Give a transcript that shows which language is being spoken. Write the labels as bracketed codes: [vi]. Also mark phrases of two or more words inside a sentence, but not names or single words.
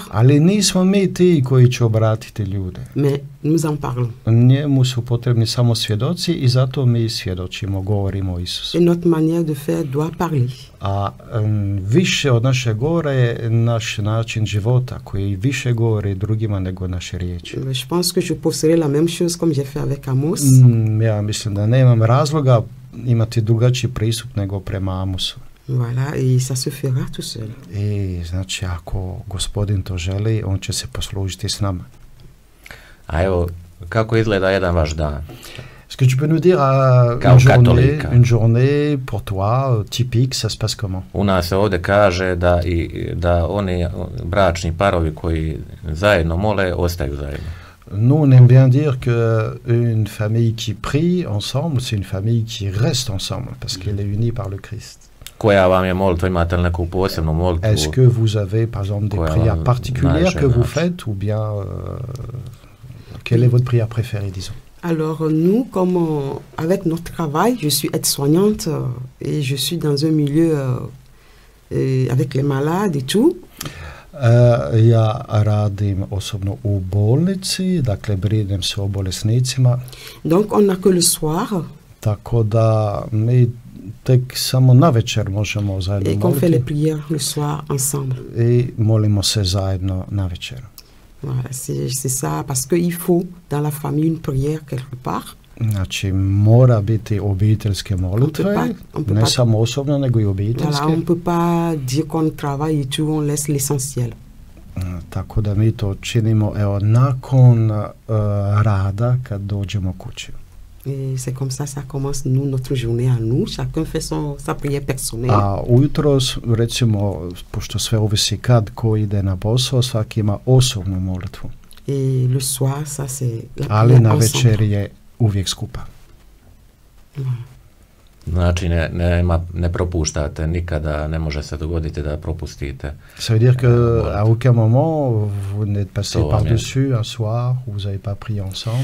[hr] Ali nismo mi ti koji će obratiti ljude. [fr] Mais nous en parlons. [hr] Njemu su potrebni samo svjedoci i zato mi svjedočimo, govorimo o Isusu. [fr] Et notre manière de faire doit parler. [hr] A više od naše govora je naš način života koji više govori drugima nego naše riječi. [fr] Je pense que je poserai la même chose comme j'ai fait avec Amos. [hr] Ja mislim da nemam razloga imati drugačiji pristup nego prema Amosu. [fr] Voilà, et ça se fera tout seul. [hr] I znači, ako gospodin to želi, on će se poslužiti s nama. A evo, kako izgleda jedan vaš dan? [fr] Est-ce que tu peux nous dire une journée pour toi typique, ça se passe comment? [hr] U nas se ovdje kaže da oni bračni parovi koji zajedno mole, ostaju zajedno. [fr] Nous, on aime bien dire qu'une famille qui prie ensemble, c'est une famille qui reste ensemble, parce qu'elle est unie par le Christ. [hr] Koja vam je molitva, imate li neku posebnu molitvu? [fr] Est-ce que vous avez, par exemple, des prières particulières que vous faites, ou bien quelle est votre prière préférée, disons? Alors, nous, comme avec notre travail, je suis aide-soignante et je suis dans un milieu avec les malades et tout. [hr] Ja radim osobno u bolnici, dakle brinem se o bolesnicima. [fr] Donc, on n'a que le soir. [hr] Tako da mi tek samo na večer možemo zajedno moliti. [fr] Et qu'on fait les prières le soir ensemble. [hr] I molimo se zajedno na večer. [fr] Voilà, c'est ça, parce qu'il faut dans la famille une prière quelque part. [hr] Znači, mora biti obiteljske molitve, ne samo osobno, nego i obiteljske. [fr] Voilà, on ne peut pas dire qu'on travaille et tout, on laisse l'essentiel. [hr] Tako da mi to činimo nakon rada kad dođemo kući. [fr] Et c'est comme ça, ça commence nous, notre journée à nous. Chacun fait sa prière personnelle. [hr] A ujutro, recimo, pošto sve ovisi kad ko ide na posao, svaki ima osobnu molitvu. [fr] Et le soir, ça c'est la [hr] Ali [fr] prière [hr] na [fr] ensemble. [hr] večer je uvijek skupa. Znači ne propuštate nikada, ne može se dogoditi da propustite. [fr] Ça veut dire qu'à aucun moment vous n'êtes passé Ça va par-dessus un soir où vous n'avez pas prié ensemble.